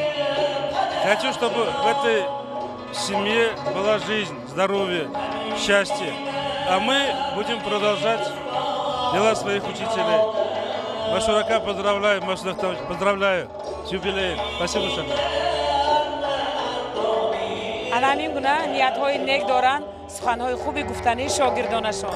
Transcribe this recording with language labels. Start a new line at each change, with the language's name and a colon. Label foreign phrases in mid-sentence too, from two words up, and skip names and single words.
Russian: Хочу, чтобы в этой семье была жизнь, здоровье, счастье. А мы будем продолжать дела своих учителей. Машурака поздравляю, Масуд Ахтамович, поздравляю С юбилеем. Спасибо большое.
Tajik: همین گونه نیت‌های نیک دارند سخن‌های خوبی گفتنی شاگردانشان